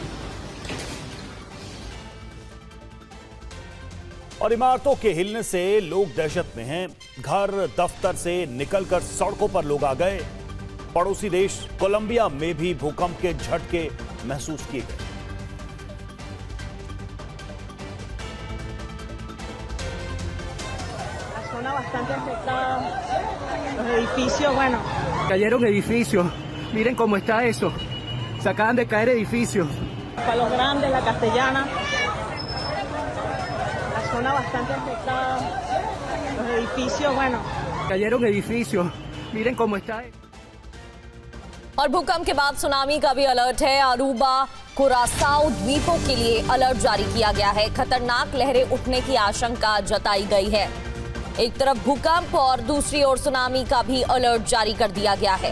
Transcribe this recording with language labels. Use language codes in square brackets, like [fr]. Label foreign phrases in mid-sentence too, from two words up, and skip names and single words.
[hi] और इमारतों के हिलने से लोग दहशत में हैं। घर दफ्तर से निकलकर सड़कों पर लोग आ गए। पड़ोसी देश कोलंबिया में भी भूकंप के झटके महसूस किए गए। [es] Zona bastante afectada. Los edificios, bueno. Cayeron edificios. Miren cómo está eso. Se acaban de caer edificios. Palos Grandes, La Castellana. La zona bastante afectada. Los edificios, bueno. Cayeron edificios. Miren cómo está. [hi] और भूकंप के बाद सुनामी का भी अलर्ट है। अरूबा कुरासाओ द्वीपों के लिए अलर्ट जारी किया गया है। खतरनाक लहरें उठने की आशंका जताई गई है। एक तरफ भूकंप और दूसरी ओर सुनामी का भी अलर्ट जारी कर दिया गया है।